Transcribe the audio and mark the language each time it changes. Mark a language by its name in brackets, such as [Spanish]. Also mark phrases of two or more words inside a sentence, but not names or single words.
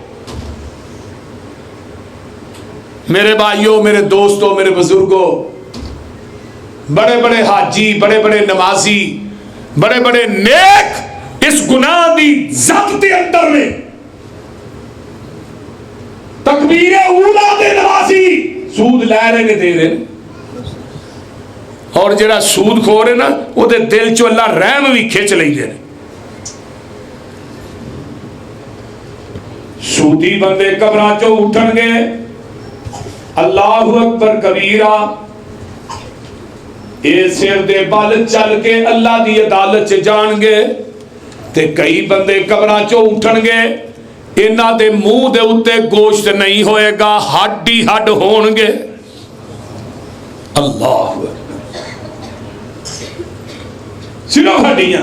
[Urdu] میرے بھائیوں، میرے دوستوں، میرے بزرگوں، بڑے بڑے حاجی، بڑے بڑے نمازی، بڑے بڑے نیک اس گناہ کی ضبط کے اندر میں [Punjabi] تکبیرِ اولیٰ دے نواسی سود لے رہے نے، دے رہے نے. اور جہڑا سود خور ہے نا، اوہدے دل چوں اللہ رحم بھی کھچ لیندے نے. سودی بندے قبراں چوں اٹھنگے, [Arabic] الله أكبر كبيرا, [Punjabi] یہ سر دے بل چل کے اللہ دی عدالت چ جانگے. تے کئی بندے قبراں چوں اٹھنگے، انہاں دے منہ دے اتے گوشت نہیں ہوئے گا، ہڈ ہی ہڈ ہونگے. اللہ صرف ہڈیاں.